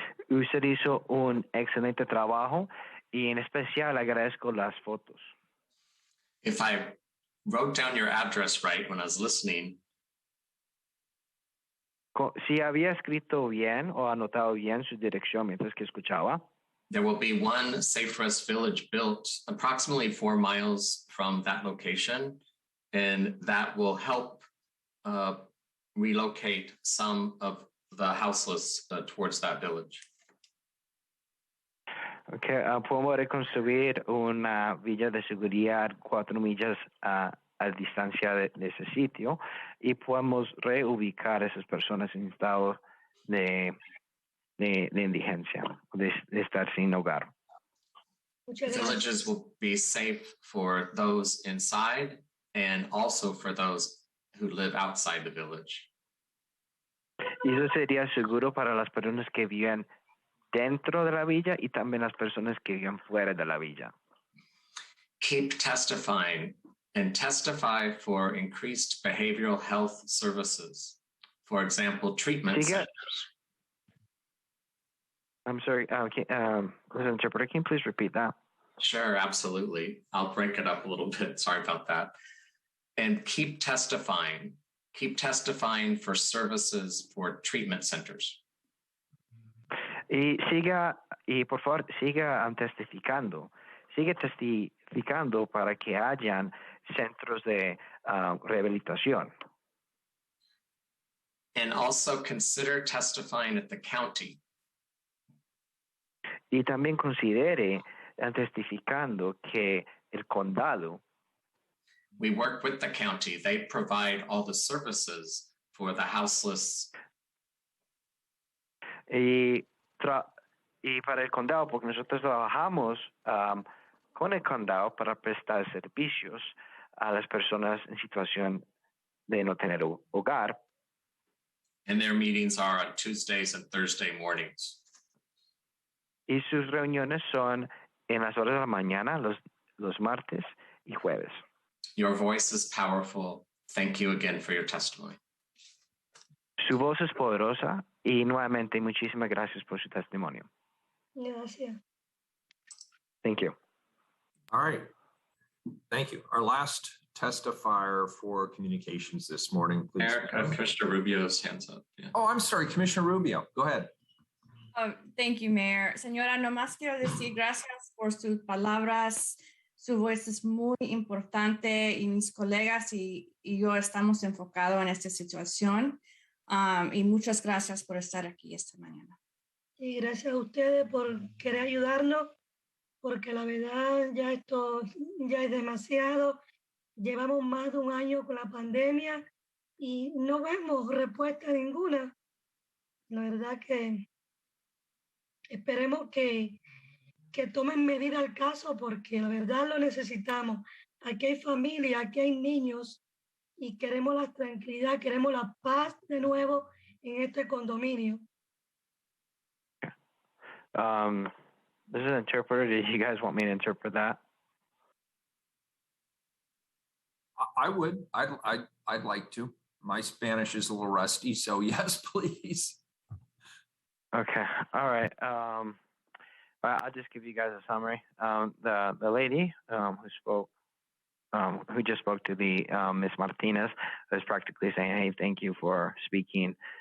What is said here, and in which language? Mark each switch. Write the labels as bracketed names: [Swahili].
[Spanish] Usted hizo un excelente trabajo y en especial agradezco las fotos. [English] If I wrote down your address right when I was listening, [Spanish] Si había escrito bien o anotado bien su dirección mientras que escuchaba, [English] there will be one Safe Rest Village built approximately 4 miles from that location, and that will help relocate some of the houseless towards that village. [Spanish] okay, podemos reconstruir una villa de seguridad 4 millas a distancia de ese sitio y podemos reubicar a esas personas en estado de indigencia, de estar sin hogar. [English] Villages will be safe for those inside and also for those who live outside the village. [Spanish] Y eso sería seguro para las personas que viven dentro de la villa y también las personas que viven fuera de la villa. [English] Keep testifying and testify for increased behavioral health services. For example, treatment centers. I'm sorry, interpreter, can you please repeat that? Sure, absolutely. I'll break it up a little bit. Sorry about that. And keep testifying for services for treatment centers. [Spanish] Y por favor, siga testificando para que hayan centros de rehabilitación. [English] And also consider testifying at the county. [Spanish] Y también considere testificando que el condado. [English] We work with the county. They provide all the services for the houseless. [Spanish] Y para el condado, porque nosotros trabajamos con el condado para prestar servicios a las personas en situación de no tener hogar. [English] And their meetings are on Tuesdays and Thursday mornings. [Spanish] Y sus reuniones son en las horas de la mañana, los martes y jueves. [English] Your voice is powerful. Thank you again for your testimony. [Spanish] Su voz es poderosa y nuevamente muchísimas gracias por su testimonio. Gracias. [English] Thank you. All right. Thank you. Our last testifier for communications this morning, please. Commissioner Rubio's hands up. Yeah. Oh, I'm sorry, Commissioner Rubio. Go ahead. Thank you, Mayor. [Spanish] Señora, nomás quiero decir gracias por sus palabras. Su voz es muy importante y mis colegas y yo estamos enfocados en esta situación. Y muchas gracias por estar aquí esta mañana. Y gracias a ustedes por querer ayudarnos, porque la verdad ya esto ya es demasiado. Llevamos más de un año con la pandemia y no vemos respuesta ninguna. La verdad que esperemos que tomen medida al caso, porque la verdad lo necesitamos. Aquí hay familia, aquí hay niños y queremos la tranquilidad, queremos la paz de nuevo en este condominio. [English] This is an interpreter. Did you guys want me to interpret that? I would. I'd like to. My Spanish is a little rusty, so yes, please. Okay. All right. I'll just give you guys a summary. The lady who just spoke to the Miss Martinez was practically saying, "Hey, thank you for speaking.